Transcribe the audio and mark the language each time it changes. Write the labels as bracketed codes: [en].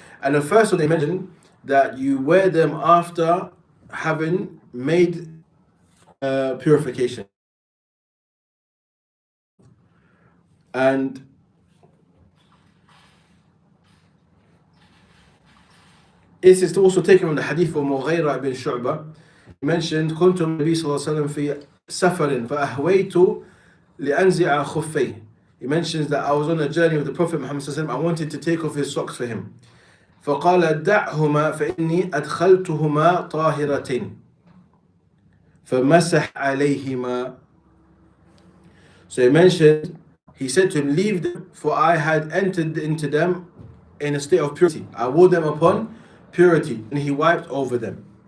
[en] And the first one they mentioned that you wear them after having made purification. And this is also taken from the hadith of Mughira ibn Shu'bah. He mentioned [ar] كنت النبي صلى الله عليه وسلم في سفر فأهويت لأنزع خفيه. [en] He mentions that I was on a journey with the Prophet Muhammad [ar] صلى الله عليه وسلم. [en] I wanted to take off his socks for him. [ar] فقال دعهما فإني أدخلتهما طاهرتين فمسح عليهما. [en] So he said to him, leave them, for I had entered into them in a state of purity. I wore them upon purity, and he wiped over them.